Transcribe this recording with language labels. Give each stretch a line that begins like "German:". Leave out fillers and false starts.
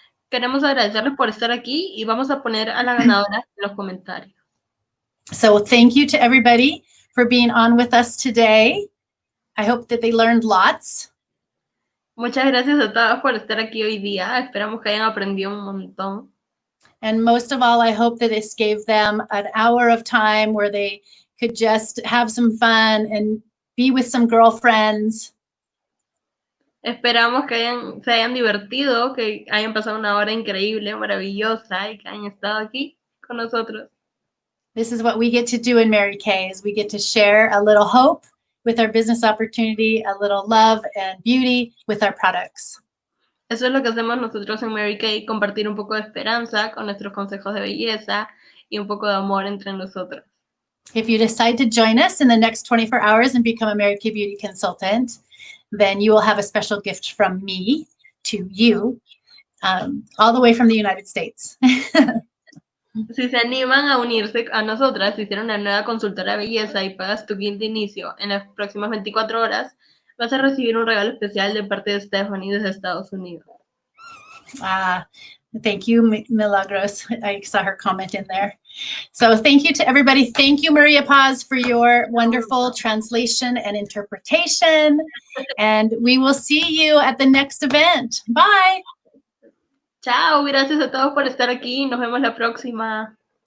Spanish: Queremos agradecerles por estar aquí y vamos a poner a la ganadora en los comentarios.
English: So thank you to everybody for being on with us today. I hope that they learned lots.
Spanish: Muchas gracias a todos por estar aquí hoy día. Esperamos que hayan aprendido un montón.
English: And most of all, I hope that this gave them an hour of time where they could just have some fun and be with some girlfriends.
Spanish: Esperamos que se hayan divertido, que hayan pasado una hora increíble, maravillosa y que hayan estado aquí con nosotros.
English: This is what we get to do in Mary Kay, is we get to share a little hope with our business opportunity, a little love and beauty with our products.
Spanish: Eso es lo que hacemos nosotros en Mary Kay, compartir un poco de esperanza con nuestros consejos de belleza y un poco de amor entre nosotros.
English: If you decide to join us in the next 24 hours and become a Mary Kay Beauty consultant, then you will have a special gift from me to you, all the way from the United States.
Spanish: Si se animan a unirse a nosotras, si hicieron una nueva consultora de belleza y pagas tu kit de inicio en las próximas 24 horas, vas a recibir un regalo especial de parte de Stephanie desde Estados Unidos.
English: Thank you, Milagros. I saw her comment in there. So thank you to everybody. Thank you, Maria Paz, for your wonderful translation and interpretation. And we will see you at the next event. Bye.
Spanish: Chao, gracias a todos por estar aquí. Nos vemos la próxima.